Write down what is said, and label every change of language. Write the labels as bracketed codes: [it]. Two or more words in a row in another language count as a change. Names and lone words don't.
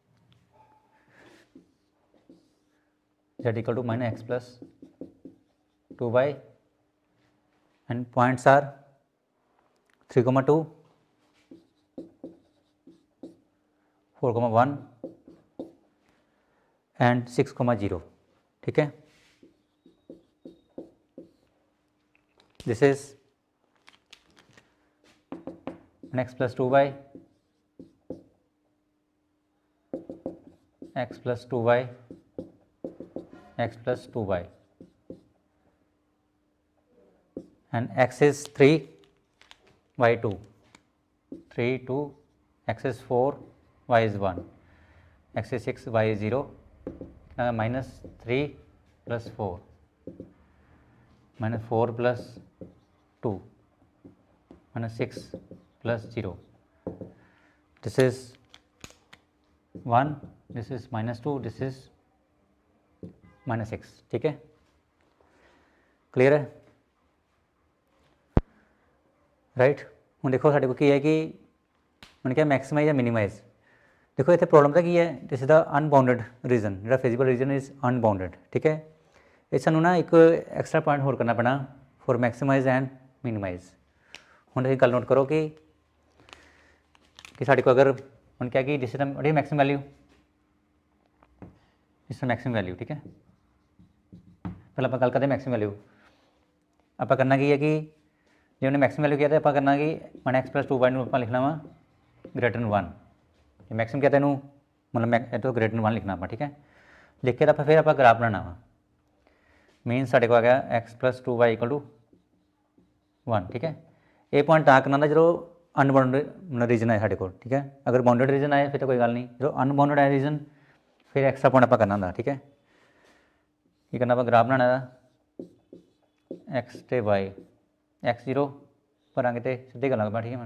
[en] z equal to minus x plus 2y and points are 3,2 4,1 and 6,0 [hi] ठीक है [en] this is x plus 2y x plus 2y, x plus 2y, and x is 3, y 2, 3 2, x is 4, y is 1, x is 6, y is 0, minus 3 plus 4, minus 4 plus 2, minus 6 plus 0, this is 1, this is minus 2, this is minus 6, [hi] ठीक है, क्लियर है, [en] राइट। [pa] ਹੁਣ ਦੇਖੋ ਸਾਡੇ ਕੋਲ ਕੀ ਹੈ ਕਿ ਉਹਨੇ ਕਿਹਾ ਮੈਕਸਿਮਾਈਜ਼ ਜਾਂ ਮਿਨੀਮਾਈਜ਼। ਦੇਖੋ ਇੱਥੇ ਪ੍ਰੋਬਲਮ ਤਾਂ ਕੀ ਹੈ, [en] this is the unbounded region, [pa] ਜਿਹੜਾ [en] feasible region is unbounded, [pa] ਠੀਕ ਹੈ। ਇਹ ਸਾਨੂੰ ਨਾ ਇੱਕ [en] extra point [pa] ਹੋਰ ਕਰਨਾ ਪੈਣਾ [en] for maximize and minimize. [pa] ਹੁਣ ਤੁਸੀਂ ਗੱਲ ਨੋਟ ਕਰੋ ਕਿ ਸਾਡੇ ਕੋਲ ਅਗਰ ਹੁਣ ਕਿਹਾ ਕਿ [en] this is the maximum value, [pa] ਇਸ [en] maximum value, [pa] ਠੀਕ ਹੈ। ਪਹਿਲਾਂ ਆਪਾਂ ਗੱਲ ਕਰਦੇ [en] maximum value. [pa] ਆਪਾਂ ਕਰਨਾ ਕੀ ਹੈ ਕਿ ਜੇ ਉਹਨੇ [en] maximum value [pa] ਕਿਹਾ ਤਾਂ ਆਪਾਂ ਕਰਨਾ ਕਿ [en] 1x plus 2y [pa] ਨੂੰ ਆਪਾਂ ਲਿਖਣਾ ਵਾ [en] greater than 1. [pa] ਜੇ ਮੈਕਸਿਮਮ ਕਿਹਾ ਤਾਂ ਇਹਨੂੰ ਮਤਲਬ ਇਹ ਤੋਂ [en] greater than 1 [pa] ਲਿਖਣਾ ਆਪਾਂ, ਠੀਕ ਹੈ। ਲਿਖ ਕੇ ਤਾਂ ਆਪਾਂ ਫਿਰ ਆਪਾਂ ਗ੍ਰਾਫ ਬਣਾਉਣਾ ਵਾ। ਮੀਨਸ ਸਾਡੇ ਕੋਲ ਆ ਗਿਆ [en] x plus 2y equal to 1, [pa] ਠੀਕ ਹੈ। ਇਹ ਪੁਆਇੰਟ ਤਾਂ ਕਰਨਾ ਹੁੰਦਾ ਜਦੋਂ [en] unbounded region [pa] ਆਏ ਸਾਡੇ ਕੋਲ, ਠੀਕ ਹੈ। ਅਗਰ [en] bounded region [pa] ਆਏ ਫਿਰ ਤਾਂ ਕੋਈ ਗੱਲ ਨਹੀਂ, ਜਦੋਂ ਅਨਬਾਊਂਡਡ ਆਏ ਰੀਜਨ ਫਿਰ [en] extra point [pa] ਆਪਾਂ ਕਰਨਾ ਹੁੰਦਾ, ਠੀਕ ਹੈ। ਕੀ ਕਰਨਾ ਆਪਾਂ ਗ੍ਰਾਫ ਬਣਾਉਣਾ ਦਾ x ਤੇ y, x 0 ਭਰਾਂਗੇ ਤੇ ਸਿੱਧੇ ਗੱਲਾਂ ਆਪਾਂ, ਠੀਕ ਹੈ।